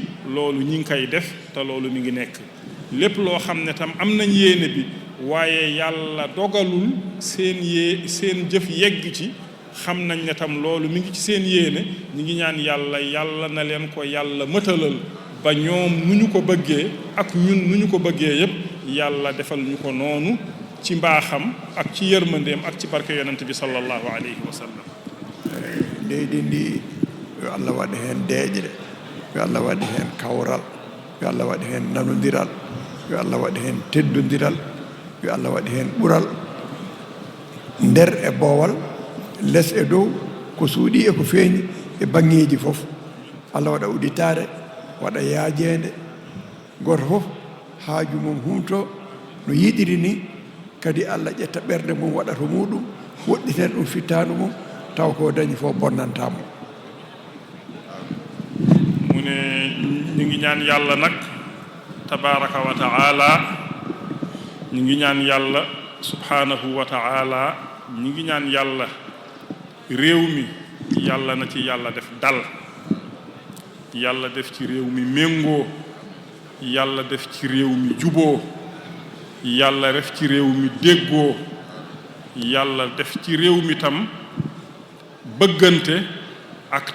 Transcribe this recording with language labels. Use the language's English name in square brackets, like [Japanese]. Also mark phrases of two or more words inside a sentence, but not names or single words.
[Wolof] loolu ñi ngi koy def te loolu mi ngi nekk lépp loo xam ne tam am nañ yéene bi waaye yàlla dogalul seen jëf yegg ci xam nañ ne tam loolu mi ngi ci seen yéene ñi ngi ñaan yàlla na leen ko yàlla mëtalal ba ñoom nu ñu ko bëggee ak ñun nu ñu ko bëggee yépp yàlla defal ñu ko noonu ci mbaaxam ak ci yërmandeem ak ci barke yonent bi [Arabic] صلى الله عليه وسلم [Fula] leydi ndi yo Allah waɗi heen deeƴre yo Allah waɗi heen kawral yo Allah waɗi heen nanodiral yo Allah waɗi heen teddodiral yo Allah waɗi heen ɓural nder e boowal less e dow ko suuɗi e ko feeñi e baŋŋeeji fof Allah waɗa uditare waɗa yaajeende goto fof haaju mum humto no yiɗiri ni kadi Allah ƴetta ɓernde mum waɗa to muɗum woɗɗiten ɗum fittaanu mum taw ko dañi fof bonnantamo [Wolof] mu ne ñu ngi ñaan yàlla nag [Arabic] تبارك وتعالى [Wolof] ñu ngi ñaan yàlla [Arabic] سبحانه وتعالى [Wolof] ñu ngi ñaan yàlla réew mi yàlla na ci yàlla def dal yàlla def ci réew mi méngoo yàlla def ci réew mi juboo yàlla def ci réew mi déggoo yàlla def ci réew mi tam bëggante ak